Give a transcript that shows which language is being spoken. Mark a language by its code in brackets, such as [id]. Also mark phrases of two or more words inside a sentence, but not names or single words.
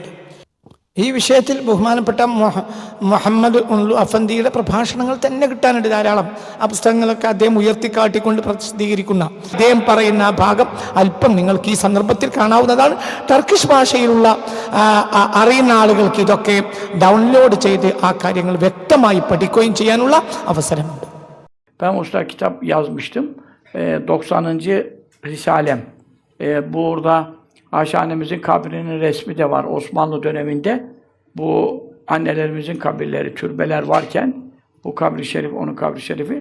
[ml] ഈ വിഷയത്തിൽ ബഹുമാനപ്പെട്ട മുഹമ്മദ് ഉല്ലു അഫന്ദിയുടെ പ്രഭാഷണങ്ങൾ തന്നെ കിട്ടാനുണ്ട് ധാരാളം. ആ പുസ്തകങ്ങളൊക്കെ അദ്ദേഹം ഉയർത്തിക്കാട്ടിക്കൊണ്ട് പ്രസിദ്ധീകരിക്കുന്ന അദ്ദേഹം പറയുന്ന ആ ഭാഗം അല്പം നിങ്ങൾക്ക് ഈ സന്ദർഭത്തിൽ കാണാവുന്നതാണ്. ടർക്കിഷ് ഭാഷയിലുള്ള അറിയുന്ന ആളുകൾക്ക് ഇതൊക്കെ ഡൗൺലോഡ് ചെയ്ത് ആ കാര്യങ്ങൾ വ്യക്തമായി പഠിക്കുകയും ചെയ്യാനുള്ള അവസരമുണ്ട്. [tr] Ben usta kitap yazmıştım. 90. Risalem. Burada Ayşe annemizin kabrinin resmi de var Osmanlı döneminde. Bu annelerimizin kabirleri, türbeler varken bu kabri şerif, onun kabri şerifi.